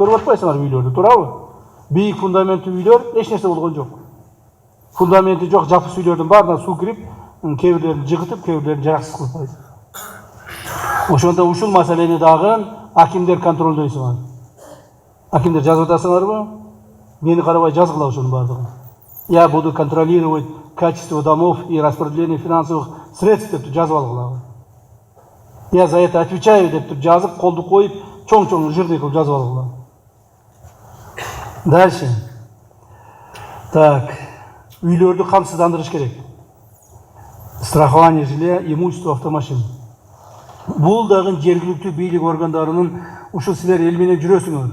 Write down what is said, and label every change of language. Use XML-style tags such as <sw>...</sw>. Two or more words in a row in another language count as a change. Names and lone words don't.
<ky>Көрүп атпайсыңар үйлөрдү, туурабы? Бийик фундаменттүү үйлөр эч нерсе болгон жок. Фундаменти жок жапыс үйлөрдүн баарына суу кирип, кээ бирлерин жыгытып, кээ бирлерин жараксыз кылып койду. Ошондо ушул маселени дагы акимдер контролдойсуңар. Акимдер жазып атасыңарбы? Мени карабай жазгыла ошонун бардыгын.</ky> <ru>Я буду контролировать качество домов и распределение финансовых средств</ru> <ky>деп жазып алгыла.</ky> <ru>Я за это отвечаю</ru> <ky>деп жазып, колду коюп, чоң-чоң жирный кылып жазып алгыла.</ky> <ru>Дальше.</ru> <ky>Так, үйлөрдү камсыздандырыш керек.</ky> <ru>Страхование жилья, имущество, автомашин.</ru> <ky>Бул дагы жергиликтүү бийлик органдарынын ушул силер эл менен жүрөсүңөр.</ky>